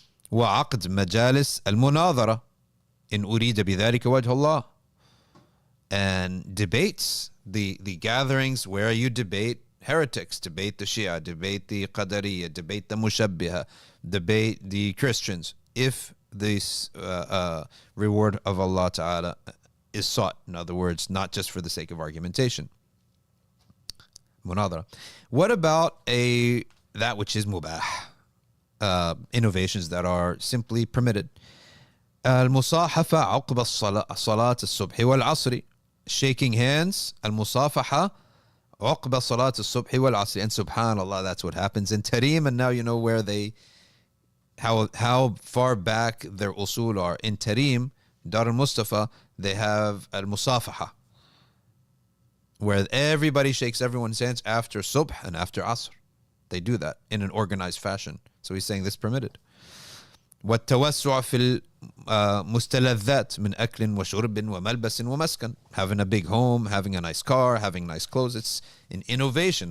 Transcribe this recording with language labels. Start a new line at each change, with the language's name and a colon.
Arabic: وعقد مجالس المناظرة إن أريد بذلك وجه الله,
English: and debates, the gatherings where you debate heretics, debate the Shia, debate the Qadariyya, debate the Mushabbiha, debate the Christians, if this reward of Allah Ta'ala is sought. In other words, not just for the sake of argumentation. Munadara. What about that which is mubah? Innovations that are simply permitted.
Arabic: المصاحفة عقب صلاة الصبح والعصر,
English: shaking hands.
Arabic: المصافحة عقب صلاة الصبح والعصر,
English: and subhanallah, that's what happens in Tarim. And now you know where how far back their usul are. In Tarim, Dar al-Mustafa, they have al-musafaha, where everybody shakes everyone's hands after subh and after asr. They do that in an organized fashion. So he's saying this permitted.
Arabic: والتوسع في المستلذات من أكل وشرب وملبس ومسكن.
English: Having a big home, having a nice car, having nice clothes. It's an innovation.